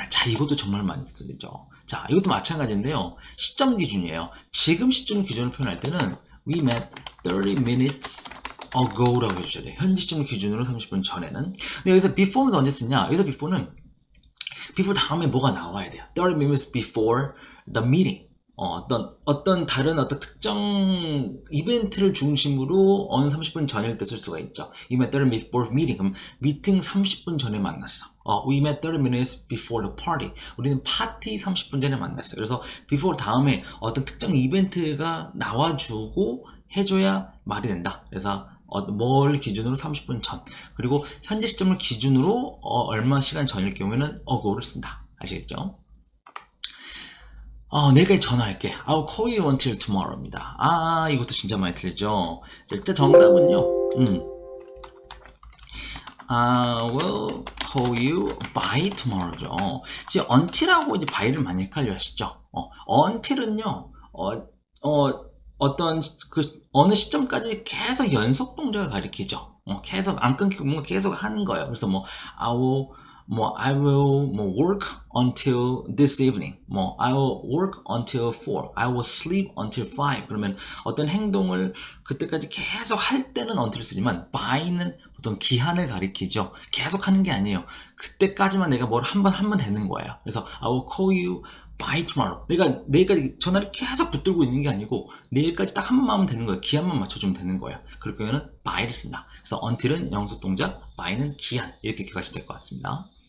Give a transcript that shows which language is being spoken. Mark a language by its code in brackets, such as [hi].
[ko] 자, 이것도 정말 많이 쓰죠. 자, 이것도 마찬가지인데요. 시점 기준이에요. 지금 시점 기준을 표현할 때는 [en] We met 30 minutes ago [ko] 라고 해주셔야 돼요. 현재 시점 기준으로 30분 전에는. 근데 여기서 before는 언제 쓰냐? 여기서 before는 before 다음에 뭐가 나와야 돼요. [en] 30 minutes before the meeting. [ko] 어떤 다른 어떤 특정 이벤트를 중심으로 어느 30분 전일 때 쓸 수가 있죠. [en] We met 30 minutes before meeting. [ko] 그럼 미팅 30분 전에 만났어. [en] We met 30 minutes before the party. [ko] 우리는 파티 30분 전에 만났어요. 그래서 before 다음에 어떤 특정 이벤트가 나와주고 해줘야 말이 된다. 그래서 뭘 기준으로 30분 전. 그리고 현재 시점을 기준으로 얼마 시간 전일 경우에는 ago를 쓴다. 아시겠죠? 내일까지 전화할게. [en] I'll call you until tomorrow입니다. [ko] 이것도 진짜 많이 틀리죠. 일단 정답은요. [en] I will call you by tomorrow죠. [ko] 지금 until하고 이제 by를 많이 헷갈려 하시죠. until은요. 어떤 어느 시점까지 계속 연속 동작을 가리키죠. 계속 안 끊기고 뭔가 계속 하는 거예요. [en] 그래서 I will work until this evening. I will work until 4. I will sleep until 5. [ko] 그러면 어떤 행동을 그때까지 계속 할 때는 until 쓰지만 by는 보통 기한을 가리키죠. 계속 하는 게 아니에요. 그때까지만 내가 뭘 하면 되는 거예요. [en] 그래서 I will call you by tomorrow. [ko] 내가 내일까지 전화를 계속 붙들고 있는 게 아니고 내일까지 딱 한 번만 하면 되는 거예요. 기한만 맞춰주면 되는 거예요. 그럴 경우에는 by를 쓴다. 그래서 until은 영속 동작, by는 기한. 이렇게 기억하시면 될 것 같습니다.